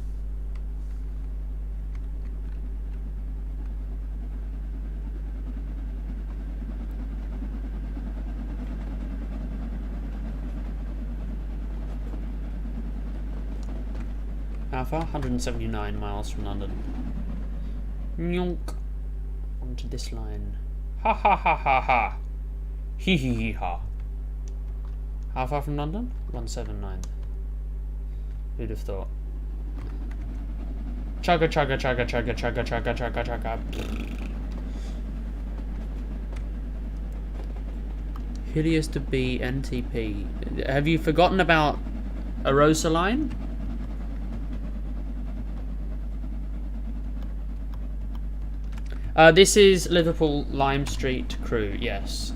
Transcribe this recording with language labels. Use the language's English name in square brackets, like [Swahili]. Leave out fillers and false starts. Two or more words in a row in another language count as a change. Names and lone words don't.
[English] How far? 179 miles from London. Nyonk. Onto this line. Ha ha ha ha ha. Hee hee hee ha. How far from London? 179. Who'd have thought? Chugga chugga chugga chugga chugga chugga chugga chugga. Hilliest to be NTP. Have you forgotten about Arosa line? This is Liverpool Lime Street Crewe, yes.